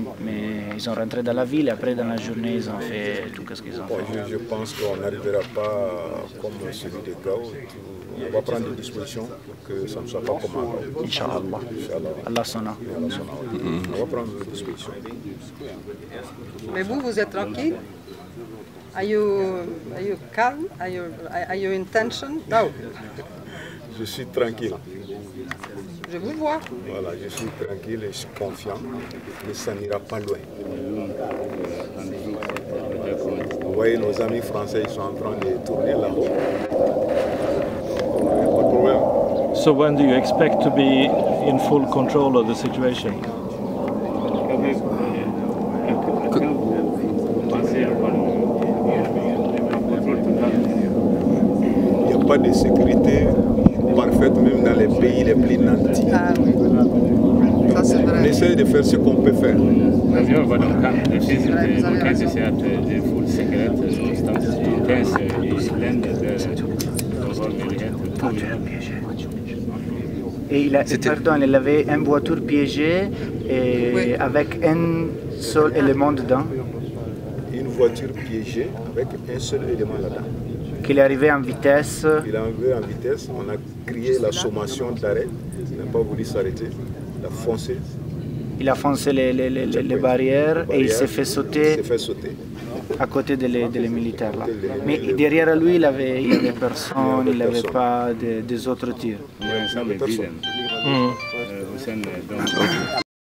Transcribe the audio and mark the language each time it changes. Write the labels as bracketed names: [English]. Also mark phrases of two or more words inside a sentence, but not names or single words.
[French] Mais ils sont rentrés dans la ville et après, dans la journée, ils ont fait tout ce qu'ils ont fait. Je pense qu'on n'arrivera pas comme celui de Gao. On va prendre des dispositions pour que ça ne soit pas comme avant. Inch'Allah. Allah sonna. On va prendre des dispositions. Mais vous êtes tranquille? [English] Are you calm? Are you in tension? No. [French] Je suis tranquille. Je vous vois. Voilà, je suis tranquille et je suis confiant. Mais ça n'ira pas loin. Vous voyez, nos amis français, ils sont en train de tourner là-haut. Pas de problème. [English] So when do you expect to be in full control of the situation? [French] Quand vous pensez avoir le contrôle total? Il n'y a pas de sécurité parfaite même dans les pays les plus nantis. Ah oui. Ça c'est On vrai. essaie de faire ce qu'on peut faire. [Swedish] Jag var de kan. Det finns inte, man kan inte säga att det är full säkerhet någonstans. Inte ens i länder där de har möjligheter. [French] Et il avait une voiture piégée et Oui. avec un seul élément dedans, Une voiture piégée avec un seul élément là-dedans. qu'il est arrivé en vitesse. Il est arrivé en vitesse, on a crié la sommation d'arrêt, il n'a pas voulu s'arrêter, il a foncé. Il a foncé les barrières et il s'est fait Il sauter s'est fait sauter. à côté des militaires là. Mais derrière lui, il avait personne, il n'avait pas des autres tirs. [Swedish] Det är en sån är bilen. Och sen